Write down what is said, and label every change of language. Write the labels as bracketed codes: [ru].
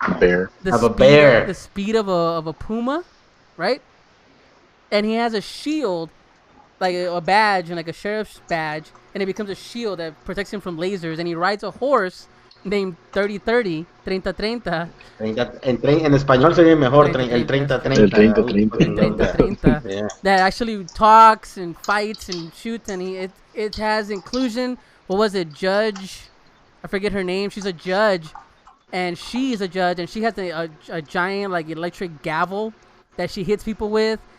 [en] Bear. the speed of a puma, right? And he has a shield, like a badge, and like a sheriff's badge, and it becomes a shield that protects him from lasers. And he rides a horse named 3030, 3030. [es] En español sería mejor el 30-30. [en] 3030. Yeah. That actually talks and fights and shoots, and it has inclusion. What was it, Judge? I forget her name. She's a judge, and she's a judge, and she has a giant like electric gavel that she hits people with.